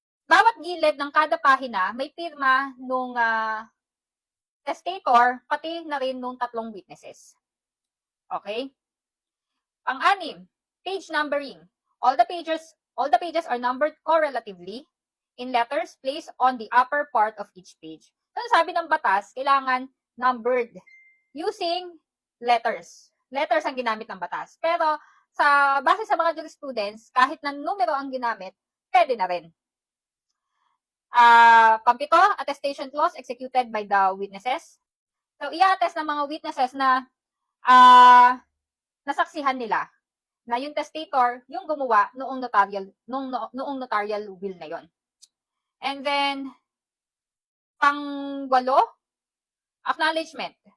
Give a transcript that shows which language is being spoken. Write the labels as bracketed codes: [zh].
[tl] Bawat gilid ng kada pahina, may pirma nung testator, pati na rin nung 3 witnesses. Okay? Pang-anim, page numbering. [en] All the pages are numbered correlatively in letters placed on the upper part of each page. [tl] So, sabi ng batas, kailangan numbered using letters. Letters ang ginamit ng batas. Pero, base sa mga jurisprudence, kahit na numero ang ginamit, pwede na rin. Pampito, attestation clause executed by the witnesses. So, i-attest ng mga witnesses na nasaksihan nila na yung testator yung gumawa noong notarial will na yon. [en] And then, pang-8, acknowledgement.